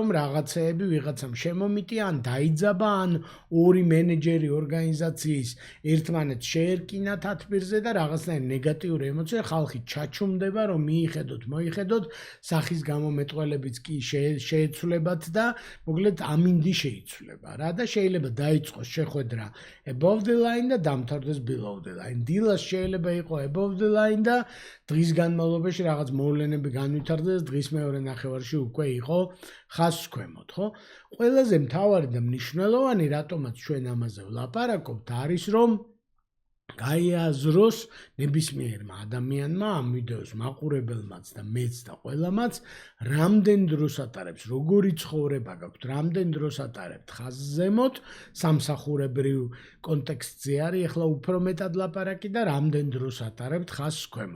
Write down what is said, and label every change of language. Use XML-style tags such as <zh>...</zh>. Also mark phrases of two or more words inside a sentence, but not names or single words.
<ka>რაღაცეები ვიღაცამ შემომიტია, ან დაიძაბა, ან ორი მენეჯერი ორგანიზაციის ერთმანეთს შეერკინა თათბირზე და რაღაცნაირი ნეგატიური ემოცია, ხალხი ჩაჩუმდება, რომ მიიხედოთ, მოიხედოთ, სახის გამომეტყველებიც კი შეეცვლებათ და მოკლედ ამინდი შეიცვლება, რა და შეიძლება დაიწყოს შეხვედრა</ka> <en>above the line</en> <ka>და დამთავრდეს</ka> <en>below the line.</en> <ka>დილას შეიძლება იყოს</ka> <en>above the line</en> <ka>და დღის განმავლობაში რაღაც მოვლენები განვითარდეს, დღის მეორე ნახევარში უკვე იყო ხაზს ქვემოთ, ხო? ყველაზე მთავარი და მნიშვნელოვანი, რატომაც ჩვენ ამაზე ვლაპარაკობთ, არის რომ გაიაზროს ნებისმიერმა ადამიანმა ამ ვიდეოს მაყურებელმაც და მეც და ყველამაც რამდენ დროს ატარებს, როგორი ცხოვრება გაქვთ, რამდენ დროს ატარებთ ხაზს ზემოთ, სამსახურებრივ კონტექსტზე არის ახლა უფრო მეტად ლაპარაკი და რამდენ დროს ატარებთ ხაზს ქვემოთ.</ka>